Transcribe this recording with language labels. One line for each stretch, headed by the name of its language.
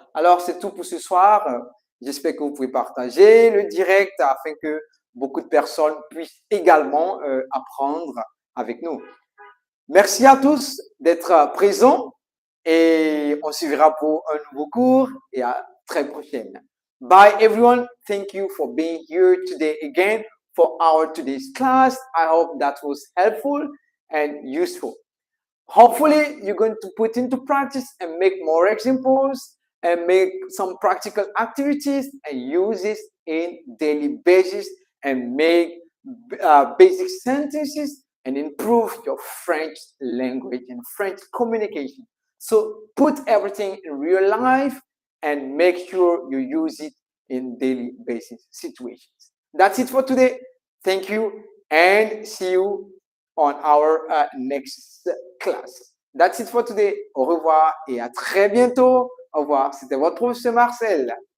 French: Alors, c'est tout pour ce soir. J'espère que vous pouvez partager le direct afin que beaucoup de personnes puissent également apprendre avec nous. Merci à tous d'être présents et on se verra pour un nouveau cours et à très prochaine.
English: Bye everyone. Thank you for being here today again for our today's class. I hope that was helpful and useful. Hopefully, you're going to put into practice and make more examples and make some practical activities and use it in daily basis and make basic sentences and improve your French language and French communication. So put everything in real life and make sure you use it in daily basis situations. That's it for today. Thank you and see you on our next class. That's it for today.
French: Au revoir et à très bientôt. Au revoir. C'était votre professeur Marcel.